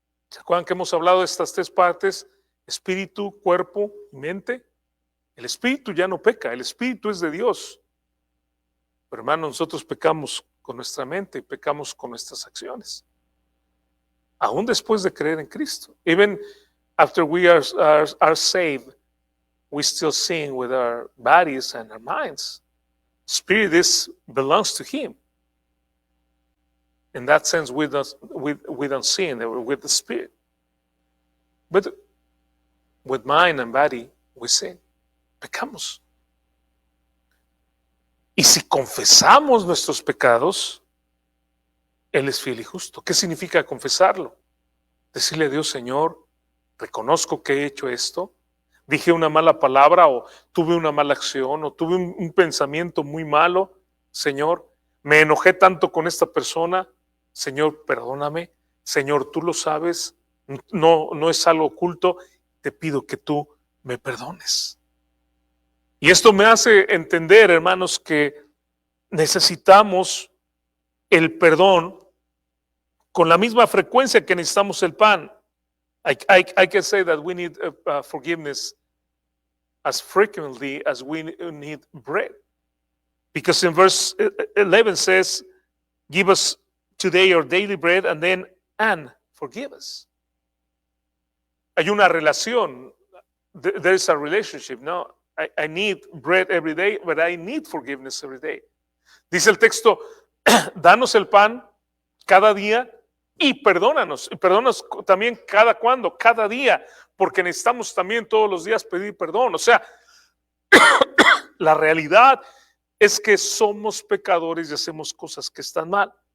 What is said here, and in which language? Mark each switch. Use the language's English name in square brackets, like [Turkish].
[Spanish] ¿Se acuerdan que hemos hablado de estas tres partes? Espíritu, cuerpo y mente. El espíritu ya no peca, el espíritu es de Dios. Pero hermano, nosotros pecamos con nuestra mente y pecamos con nuestras acciones. Aún después de creer en Cristo. [English] Even after we are saved, we still sin with our bodies and our minds. Spirit belongs to Him. In that sense, we don't sin with the Spirit. But with mind and body, we sin. [Spanish] Pecamos. Y si confesamos nuestros pecados, Él es fiel y justo. ¿Qué significa confesarlo? Decirle a Dios, Señor, reconozco que he hecho esto, dije una mala palabra o tuve una mala acción o tuve un pensamiento muy malo, Señor, me enojé tanto con esta persona, Señor, perdóname, Señor, tú lo sabes, no es algo oculto, te pido que tú me perdones. Y esto me hace entender, hermanos, que necesitamos el perdón con la misma frecuencia que necesitamos el pan. [English] I can say that we need forgiveness as frequently as we need bread. Because in verse 11 says, give us today our daily bread and forgive us. [Spanish] Hay una relación. [English] There is a relationship. No, I need bread every day, but I need forgiveness every day. [Spanish] Dice el texto, danos el pan cada día y perdónanos también cada día, porque necesitamos también todos los días pedir perdón. O sea, la realidad es que somos pecadores y hacemos cosas que están mal.